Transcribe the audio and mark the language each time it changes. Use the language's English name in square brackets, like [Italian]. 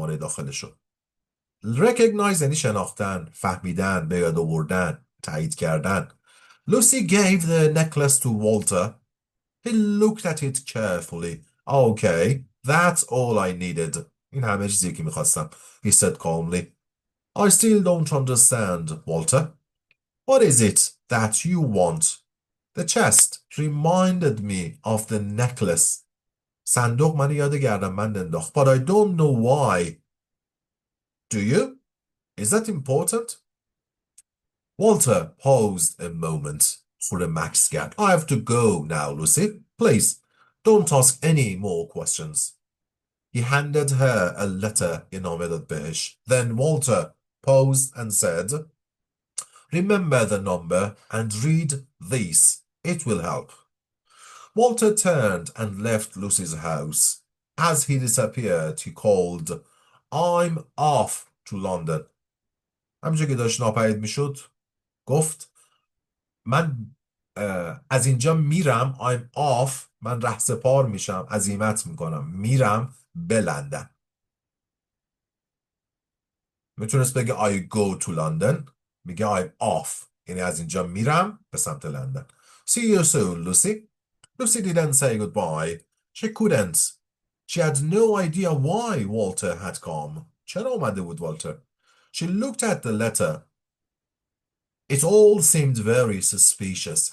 [Persian] شماره داخلشو recognize یعنی شناختن، فهمیدن، به یاد آوردن، تایید کردن. [English] Lucy gave the necklace to Walter. He looked at it carefully. Okay, that's all I needed. [Persian] این همه چیزی که میخواستم. [English] He said calmly. I still don't understand, Walter. What is it that you want? The chest reminded me of the necklace. صندوق من یاد گردنبند انداخت. But I don't know why. Do you? Is that important? Walter paused a moment. [Persian] خود مکث کرد. [English] I have to go now, Lucy. Please, don't ask any more questions. He handed her a letter. [Persian] نامه داد بهش. [English] Then Walter paused and said, Remember the number and read this. It will help. Walter turned and left Lucy's house. As he disappeared, he called, I'm off to London. [Persian] همینجا که داشت ناپدید میشد گفت من از اینجا میرم. [English] I'm off. [Persian] من رهسپار میشم، عزیمت میکنم، میرم به لندن. میتونست بگه [English] I go to London، [Persian] میگه [English] I'm off، [Persian] یعنی از اینجا میرم به سمت لندن. [English] See you soon, Lucy. Lucy didn't say goodbye. She couldn't. She had no idea why Walter had come. [Persian] چرا اومده بود والتر؟ [English] She looked at the letter. It all seemed very suspicious.